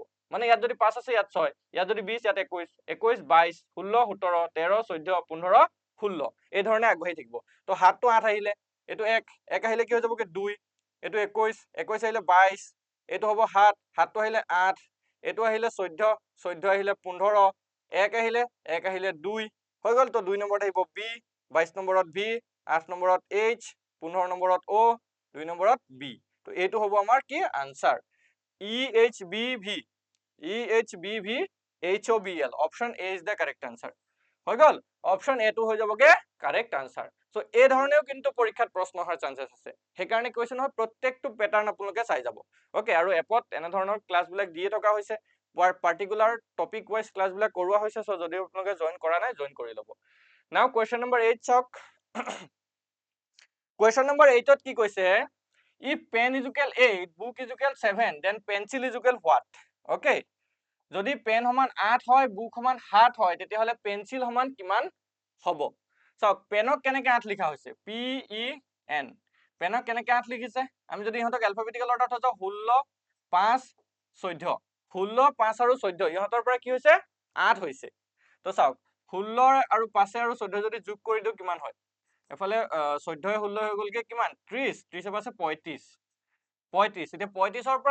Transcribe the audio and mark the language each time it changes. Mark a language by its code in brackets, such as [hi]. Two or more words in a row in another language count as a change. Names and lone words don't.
[as] মানে ইয়াত যদি 5 আছে ইয়াত 6 ইয়াত যদি 20 ইয়াত 21 21 22 16 17 13 14 15 16 এই ধৰণে আগবাঢ়ি থাকিব তো 7 টো 8 আহিলে এটো 1 1 আহিলে কি হৈ যাবগে 2 এটো 21 21 আহিলে 22 এটো হ'ব 7 7 টো আহিলে 8 এটো আহিলে 14 14 আহিলে 15 1 আহিলে 1 আহিলে 2 হৈ গল তো 2 নম্বৰত আহিব B 22 নম্বৰত V 8 নম্বৰত H 15 নম্বৰত O 2 নম্বৰত B তো এইটো হ'ব আমাৰ কি আনসাৰ EHBV HOBL অপশন A [en] is the correct answer [as] হৈ গল অপশন A টো হৈ যাবগে [en] correct answer [as] সো এই ধৰণেও কিন্তু পৰীক্ষাত প্ৰশ্ন অহাৰ চান্সেস আছে সেইকাৰণে কৈছো নহয় প্ৰত্যেকটো প্যাটাৰ্ন আপোনালোকে চাই যাব ওকে আৰু এপত এনে ধৰণৰ ক্লাস বিলাক দিয়ে থকা হৈছে [en] particular topic wise [as] ক্লাস বিলাক কৰোৱা হৈছে সো যদি আপোনালোকে জয়েন কৰা নাই জয়েন কৰি ল'ব [en] now question number 8 [as] চাওক [en] question number 8 [as] ত কি কৈছে [en] if pen is equal 8 book is equal 7 then pencil is equal what okay [as] যদি পেন সমান 8 হয় বুক সমান 7 হয় তেতিয়া হলে পেন্সিল সমান কিমান হ'ব চাওক পেনক কেনেকৈ 8 লিখা হৈছে PEN পেনক কেনেকৈ 8 লিখিছে আমি যদি ইহঁতক এলফাবেটিক্যাল অৰ্ডাৰত থওঁ 16 5 14 16 5 আৰু 14 ইহঁতৰ পৰা কি হৈছে 8 হৈছে তো চাওক 16 আৰু 5 আৰু 14 যদি যোগ কৰি দিও কিমান হয় এফালে 14 16 হৈ গলকে কিমান 30 30 আছে 35 35 এতিয়া 35 ৰ পৰা